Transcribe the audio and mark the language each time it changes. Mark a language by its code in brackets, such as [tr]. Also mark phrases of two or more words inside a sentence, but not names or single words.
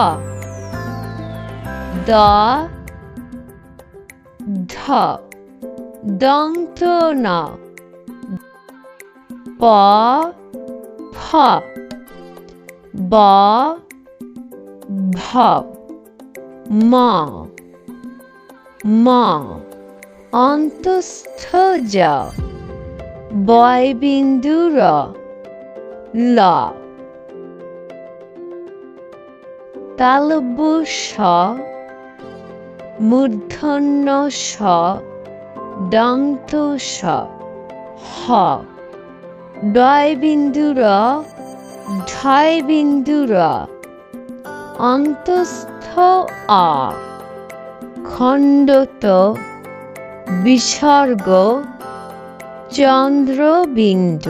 [bn] দ, ধ, দন্ত ন, প, ফ, ব, ভ, ম, ম, অন্তস্থ জ, বয়বিন্দু র, ল, তালব্য স, মূর্ধন্য স, দন্ত স, হ, ডয়বিন্দু র, ঢয়বিন্দু র, অন্তস্থ অ, খণ্ডত বিসর্গ, চন্দ্রবিন্দু।